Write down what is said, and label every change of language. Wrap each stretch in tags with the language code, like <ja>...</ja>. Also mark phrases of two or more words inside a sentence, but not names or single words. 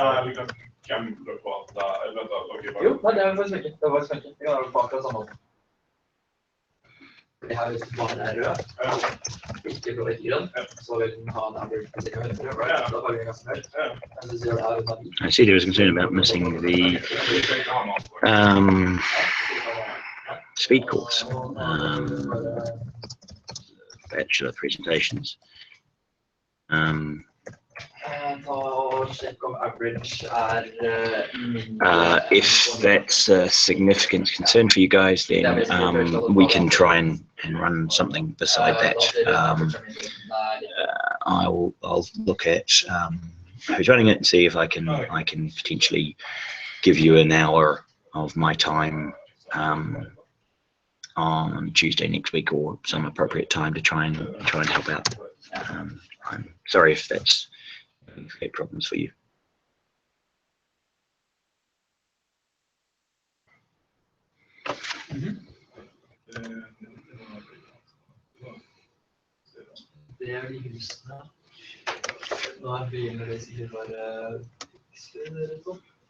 <no>Nei, vi kan gamble på at da... Jo, nei, det faktisk ikke. Det var faktisk ikke. Vi kan ha det på akkurat samme måte. det her hvis det bare er rød, ikke blå, ikke grønn, så vil den ha en average på ca. 100, right? Da farger den ganske høyt. Men hvis du gjør det her uten</no> <en>I see there was concern about missing the speed course, bachelor presentations.</en> <no>Sjekk om average er</no> <en>If that's a significant concern for you guys, then we can try and run something beside that. I'll look at who's running it and see if I can potentially give you an hour of my time on Tuesday next week or some appropriate time to try and help out. I'm sorry if that's create problems for you.</en> <no>Det er de husene. Nå begynner det sikkert bare fikse sånn.</no>